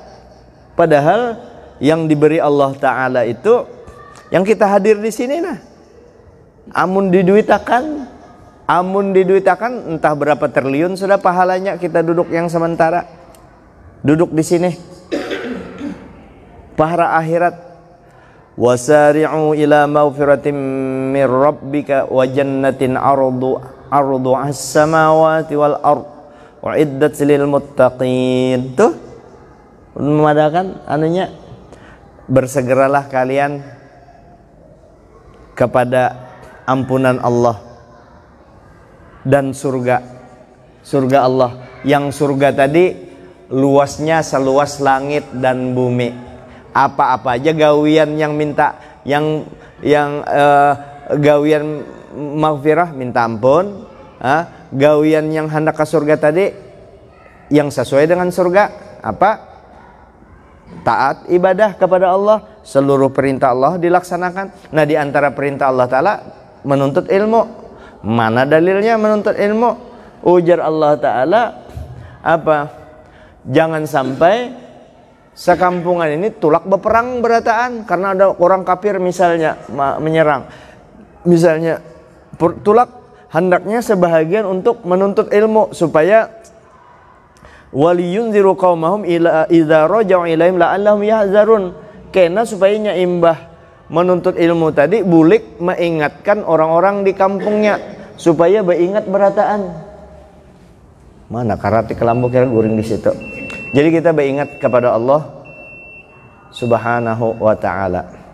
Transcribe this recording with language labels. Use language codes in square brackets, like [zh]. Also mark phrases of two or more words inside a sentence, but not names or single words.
[id] Padahal yang diberi Allah Ta'ala itu yang kita hadir di sini nah. [bjn] Amun diduitakan entah berapa triliun sudah pahalanya kita duduk yang sementara. [id] Duduk di sini. Pahala akhirat. [ar] وسارعوا إلى مغفرة من ربك وجنة عرض السماوات والأرض أعدت للمتقين. [id] Tuh memadakan anunya bersegeralah kalian kepada ampunan Allah dan surga Allah. Yang surga tadi luasnya seluas langit dan bumi. [bjn] Apa-apa aja gawian yang minta, yang gawian maghfirah, minta ampun, gawian yang hendak ke surga tadi yang sesuai dengan surga apa? [id] Taat ibadah kepada Allah, seluruh perintah Allah dilaksanakan. Nah, di antara perintah Allah Ta'ala menuntut ilmu. Mana dalilnya menuntut ilmu? Ujar Allah Ta'ala apa? [bjn] Jangan sampai sekampungan ini tulak berperang berataan karena ada orang kafir misalnya menyerang. [id] Misalnya tulak hendaknya sebahagian untuk menuntut ilmu supaya [ar] ولينذروا قومهم إذا رجعوا إليهم لعلهم يحذرون. [bjn] Karena supaya imbah menuntut ilmu tadi bulik mengingatkan orang-orang di kampungnya supaya beringat berataan. Mana karate kelambu kira guring di situ. [id] Jadi kita beringat kepada Allah [ar] سبحانه وتعالى.